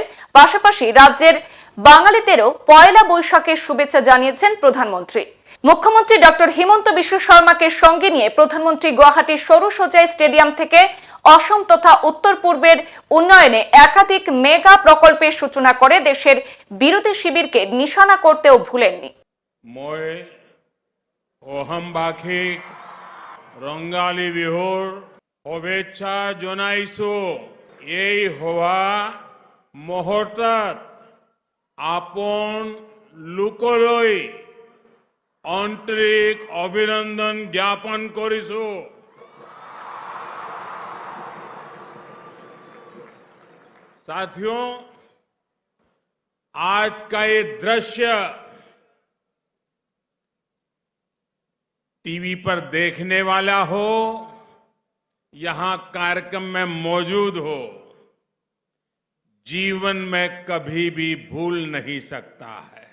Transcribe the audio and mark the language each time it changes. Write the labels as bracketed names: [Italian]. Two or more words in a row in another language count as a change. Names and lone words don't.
[Bangla] পাশাপাশি রাজ্যের বাঙালিদেরও পয়লা বৈশাখের শুভেচ্ছা জানিয়েছেন প্রধানমন্ত্রী। মুখ্যমন্ত্রী ডক্টর হিমন্ত বিশ্ব শর্মাকে সঙ্গে নিয়ে প্রধানমন্ত্রী গুয়াহাটির সরুসজাই স্টেডিয়াম থেকে অসম তথা উত্তর পূর্বের উন্নয়নে একাধিক মেগা প্রকল্পের সূচনা করে দেশের বিরোধী শিবিরকে নিশানা করতেও ভুলেননি। [Assamese] মই অহমবাসী ৰঙালী বিহুৰ শুভেচ্ছা জনাইছো। এই হোৱা মুহূৰ্তত আপন লোকলৈ আন্তৰিক অভিনন্দন জ্ঞাপন কৰিছু। [Hindi] साथियों, आज का ये दृश्य टीवी पर देखने वाला हो, यहां कार्यक्रम में मौजूद हो, जीवन में कभी भी भूल नहीं सकता है।